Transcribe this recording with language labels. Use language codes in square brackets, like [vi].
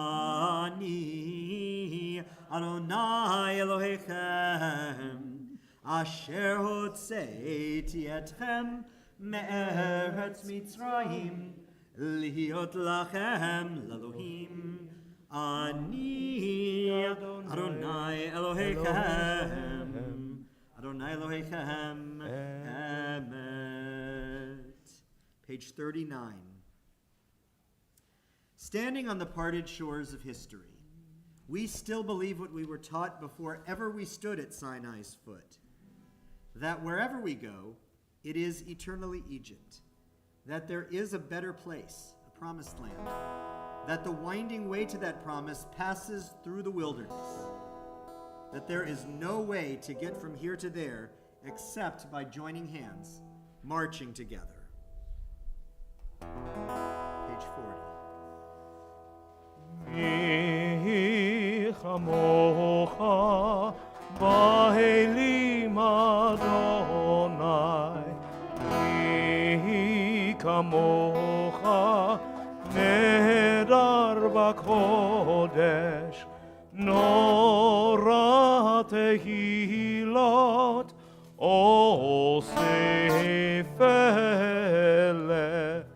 [he] אני אדוני אלוהיכם, אשר הוצאתי אתכם מארץ מצרים, להיות לכם לאלוהים. אני אדוני אלוהיכם, אדוני אלוהיכם אמת. [en] Page 39. Standing on the parted shores of history, we still believe what we were taught before ever we stood at Sinai's foot, that wherever we go, it is eternally Egypt, that there is a better place, a promised land, that the winding way to that promise passes through the wilderness, that there is no way to get from here to there except by joining hands, marching together. Page 40. [he] מי כמוך באלים אדוני, מי כמוך נהדר בקודש, נורא תהילות עושה פלא.